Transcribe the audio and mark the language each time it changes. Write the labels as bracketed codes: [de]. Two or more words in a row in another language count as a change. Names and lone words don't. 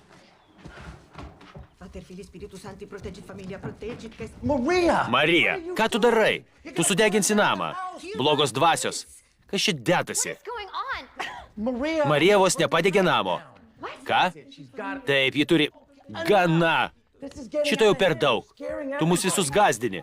[la] Pater, Filii, Spiritus Sancti, protegi familia, protegi, kas... [lt] Maria! Marija, ką tu darai? Tu sudeginsi namą. Blogos dvasios. Kas čia dedasi? Maria! Marija vos nepadegė namo. Ką? Taip, ji turi... Gana! Šito jau per daug. Tu mus visus gazdini.